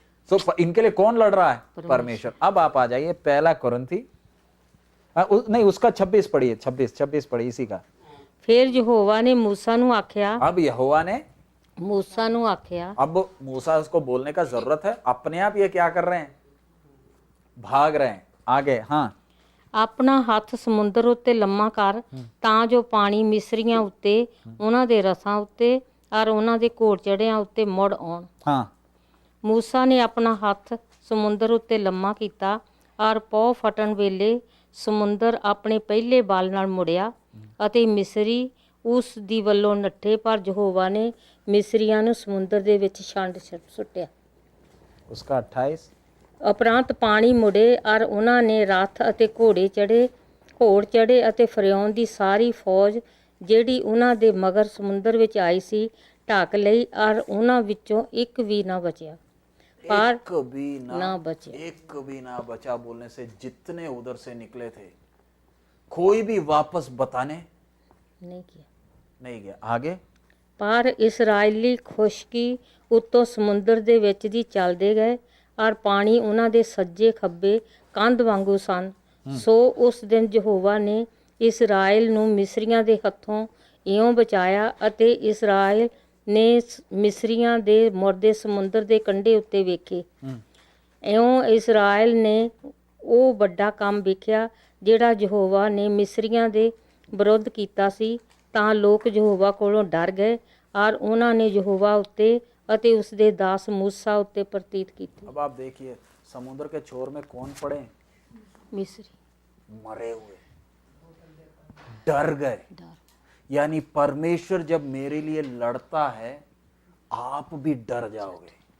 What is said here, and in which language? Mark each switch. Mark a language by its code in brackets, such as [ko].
[hi] तो इनके लिए कौन लड़ रहा है, परमेश्वर। अब आप आ जाइए पहला कुरिन्थी, नहीं उसका 26 पढ़िए, 26 पढ़िए इसी का। [pa] फिर यहोवा ने मूसा नू आख्या, अब यहोवा ने मूसा नू आख्या, [hi] अब मूसा उसको बोलने का जरूरत है, अपने आप ये क्या कर रहे हैं, भाग रहे हैं। आगे हाँ, [pa] ਆਪਣਾ ਹੱਥ ਸਮੁੰਦਰ ਉੱਤੇ ਲੰਮਾ ਕਰ ਤਾਂ ਜੋ ਪਾਣੀ ਮਿਸਰੀਆਂ ਉੱਤੇ, ਉਹਨਾਂ ਦੇ ਰਸਾਂ ਉੱਤੇ ਔਰ ਉਹਨਾਂ ਦੇ ਘੋੜ ਚੜਿਆਂ ਉੱਤੇ ਮੁੜ ਆਉਣ। [hi] हाँ [pa] ਮੂਸਾ ਨੇ ਆਪਣਾ ਹੱਥ ਸਮੁੰਦਰ ਉੱਤੇ ਲੰਮਾ ਕੀਤਾ ਔਰ ਪੌ ਫਟਣ ਵੇਲੇ ਸਮੁੰਦਰ ਆਪਣੇ ਪਹਿਲੇ ਬਲ ਨਾਲ ਮੁੜਿਆ ਅਤੇ ਮਿਸਰੀ ਉਸ ਦੀ ਵੱਲੋਂ ਨੱਠੇ, ਪਰ ਯਹੋਵਾ ਨੇ ਮਿਸਰੀਆਂ ਨੂੰ ਸਮੁੰਦਰ ਦੇ ਵਿੱਚ ਛੰਡ ਸੁੱਟਿਆ। [hi] उसका 28 [pa] ਉਪਰੰਤ ਪਾਣੀ ਮੁੜੇ ਔਰ ਉਹਨਾਂ ਨੇ ਰੱਥ ਅਤੇ ਘੋੜ ਚੜੇ ਅਤੇ ਫਰਿਆਉਨ ਦੀ ਸਾਰੀ ਫੌਜ ਜਿਹੜੀ ਉਹਨਾਂ ਦੇ ਮਗਰ ਸਮੁੰਦਰ ਵਿੱਚ ਆਈ ਸੀ ਢੱਕ ਲਈ ਔਰ ਉਹਨਾਂ ਵਿੱਚੋਂ ਇੱਕ ਵੀ ਨਾ ਬਚਿਆ। [hi] पर एक भी ना बचे। एक भी ना बचा बोलने से जितने उधर से निकले थे कोई भी वापस बताने नहीं किया। नहीं गया। आगे [pa] पर ਇਸਰਾਇਲੀ ਖੁਸ਼ਕੀ ਉੱਤੋਂ ਸਮੁੰਦਰ ਦੇ ਵਿੱਚ ਦੀ ਚੱਲਦੇ ਗਏ ਔਰ ਪਾਣੀ ਉਹਨਾਂ ਦੇ ਸੱਜੇ ਖੱਬੇ ਕੰਧ ਵਾਂਗੂ ਸਨ। ਸੋ ਉਸ ਦਿਨ ਯਹੋਵਾ ਨੇ ਇਸਰਾਇਲ ਨੂੰ ਮਿਸਰੀਆਂ ਦੇ ਹੱਥੋਂ ਇਉਂ ਬਚਾਇਆ ਅਤੇ ਇਸਰਾਇਲ ਨੇ ਮਿਸਰੀਆਂ ਦੇ ਮੁਰਦੇ ਸਮੁੰਦਰ ਦੇ ਕੰਢੇ ਉੱਤੇ ਵੇਖੇ। ਇਉਂ ਇਸਰਾਇਲ ਨੇ ਉਹ ਵੱਡਾ ਕੰਮ ਵੇਖਿਆ ਜਿਹੜਾ ਯਹੋਵਾ ਨੇ ਮਿਸਰੀਆਂ ਦੇ ਵਿਰੁੱਧ ਕੀਤਾ ਸੀ। ਤਾਂ ਲੋਕ ਯਹੋਵਾ ਕੋਲੋਂ ਡਰ ਗਏ ਔਰ ਉਹਨਾਂ ਨੇ ਯਹੋਵਾ ਉੱਤੇ ਅਤੇ ਉਸ ਦੇ ਦਾਸ मूसा ਉੱਤੇ ਪ੍ਰਤੀਤ ਕੀਤੀ। [hi] अब आप देखिए समुद्र के छोर में कौन पड़े? मिस्री मरे हुए, डर गए। डर। यानी परमेश्वर जब मेरे लिए लड़ता है आप भी डर जाओगे।